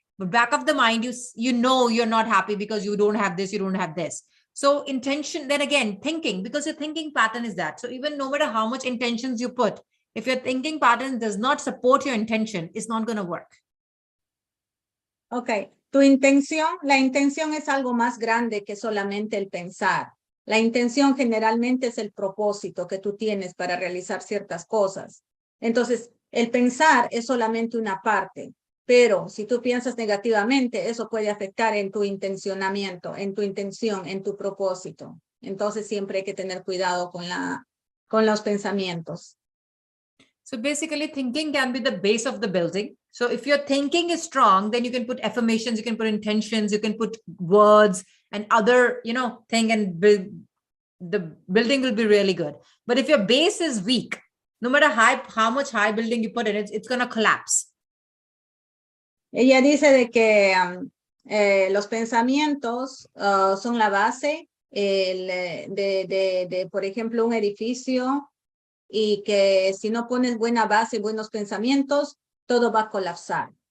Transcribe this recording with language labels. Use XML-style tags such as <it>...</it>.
<en>But back of the mind, you know you're not happy because you don't have this, you don't have this. So intention, then again, thinking, because your thinking pattern is that. So even no matter how much intentions you put, if your thinking pattern does not support your intention, it's not going to work. Okay.</en> <es>La intención es algo más grande que solamente el pensar. La intención generalmente es el propósito que tú tienes para realizar ciertas cosas. Entonces, el pensar es solamente una parte, pero si tú piensas negativamente, eso puede afectar en tu intencionamiento, en tu intención, en tu propósito. Entonces, siempre hay que tener cuidado con los pensamientos.</es> <en>So basically, thinking can be the base of the building. So if your thinking is strong, then you can put affirmations, you can put intentions, you can put words and other, you know, thing, and the building will be really good. But if your base is weak, no matter how much high building you put in, it's going to collapse.</en> <es>Ella dice de que los pensamientos son la base de, por ejemplo, un edificio, y que si no pones buena base, buenos pensamientos, todo va a colapsar.</es>